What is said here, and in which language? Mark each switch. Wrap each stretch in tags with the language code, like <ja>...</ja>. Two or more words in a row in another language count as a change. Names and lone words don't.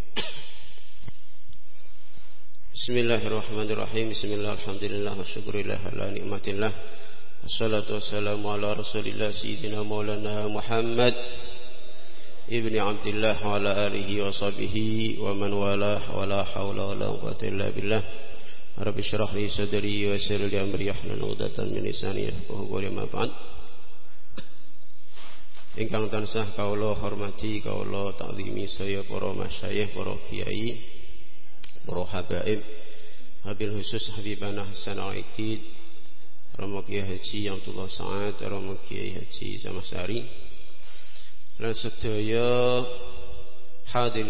<ar>بسم الله الرحمن الرحيم بسم الله الحمد لله والشكر لله على نعمة الله والصلاة والسلام على رسول الله سيدنا مولانا محمد ابن عبد الله وعلى آله وصحبه ومن والاه ولا حول ولا قوة إلا بالله رب اشرح لي صدري ويسر لي أمري واحلل عقدة من لساني يفقهوا قولي ما بعد</ar> <jv>ingkang tansah kawula hormati kawula taklimi saya para masyayikh para kiai para habaib</jv> <ar>وبالخصوص</ar> <jv>Habibana Hasan Aidid Romo Kiai Haji Abdullah Sa'ad Romo Kiai Haji Zamasari lan sedaya hadirin</jv>